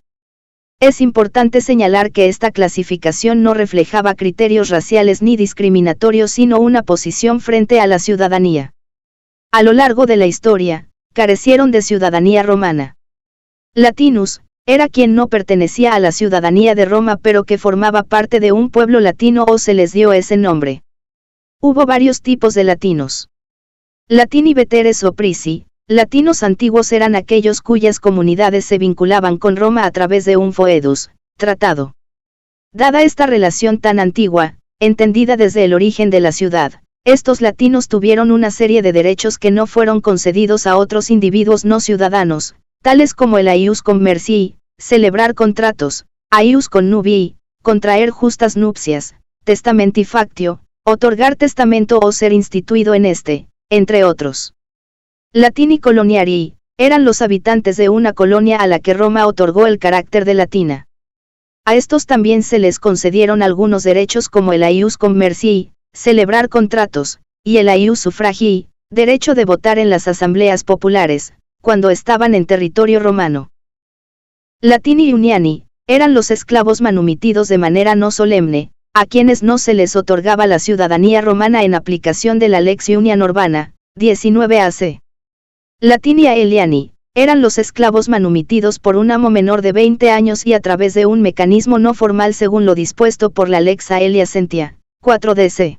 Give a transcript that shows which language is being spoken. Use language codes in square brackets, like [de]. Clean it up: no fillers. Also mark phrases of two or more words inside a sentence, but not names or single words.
[es] Es importante señalar que esta clasificación no reflejaba criterios raciales ni discriminatorios sino una posición frente a la ciudadanía. A lo largo de la historia, carecieron de ciudadanía romana. Latinus, era quien no pertenecía a la ciudadanía de Roma pero que formaba parte de un pueblo latino o se les dio ese nombre. Hubo varios tipos de latinos. [la] Latini veteres o prisi. [es] Latinos antiguos eran aquellos cuyas comunidades se vinculaban con Roma a través de un foedus, tratado. Dada esta relación tan antigua, entendida desde el origen de la ciudad, estos latinos tuvieron una serie de derechos que no fueron concedidos a otros individuos no ciudadanos, tales como el [la] ius commercii, [es] celebrar contratos, [la] ius connubii, [es] contraer justas nupcias, testamentifactio, otorgar testamento o ser instituido en este, entre otros. [la] Latini coloniarii, [es] eran los habitantes de una colonia a la que Roma otorgó el carácter de latina. A estos también se les concedieron algunos derechos como el [la] ius commercii, [es] celebrar contratos, y el [la] ius suffragii, [es] derecho de votar en las asambleas populares, cuando estaban en territorio romano. [la] Latini uniani, [es] eran los esclavos manumitidos de manera no solemne, a quienes no se les otorgaba la ciudadanía romana en aplicación de la Lex Iunia Urbana, 19 AC. [la] Latini aeliani, [es] eran los esclavos manumitidos por un amo menor de 20 años y a través de un mecanismo no formal según lo dispuesto por la Lex Aelia Sentia, 4 DC.